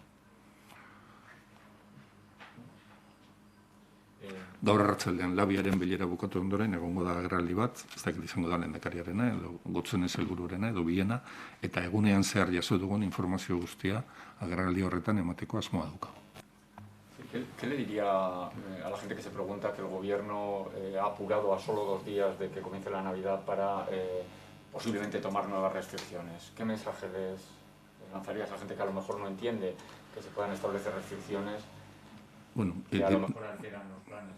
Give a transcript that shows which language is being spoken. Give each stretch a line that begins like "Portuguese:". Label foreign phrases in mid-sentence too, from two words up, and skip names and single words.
Basque: Gaur arratsaldean labiaren bilera bukatu ondoren egongo da agerraldi bat, ez dakit izango da lehendakariarena edo Gotzone sailburuarena edo biena, eta egunean zehar jaso dugun informazio guztia agerraldi horretan emateko asmoa daukagu.
Spanish: ¿Qué le diría a la gente que se pregunta que el gobierno ha apurado a solo 2 días de que comience la Navidad para posiblemente tomar nuevas restricciones? ¿Qué mensaje les lanzarías a la gente que a lo mejor no entiende que se puedan establecer restricciones que a lo mejor alteran los planes?